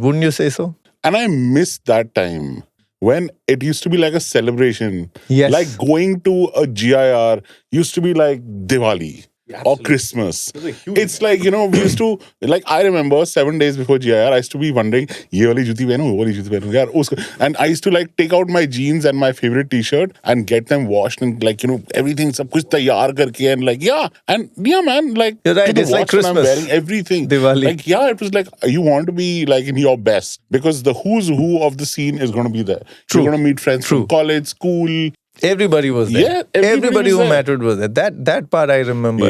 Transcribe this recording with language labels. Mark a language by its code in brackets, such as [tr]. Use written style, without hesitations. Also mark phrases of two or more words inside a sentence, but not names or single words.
[en] Wouldn't you say so? And I miss that time when it used to be like a celebration. Yes. Like going to a GIR used to be like Diwali. Or Christmas. It's like, we used to, like, I remember 7 days before GIR, I used to be wondering, [hi] ये वाली जूती पहनूं, वो वाली जूती पहनूं, यार, उसको. [en] And I used to like take out my jeans and my favorite t-shirt and get them washed and like, everything, [hi] सब कुछ तैयार करके [en] and like, man, like, you're right, to the it's like watch when I'm Christmas. wearing everything. Diwali. Like, it was like, you want to be like in your best because the who's who of the scene is going to be there. True. You're going to meet friends from college, school. Everybody was there. Yeah, everybody who was there. mattered was there. That part I remember.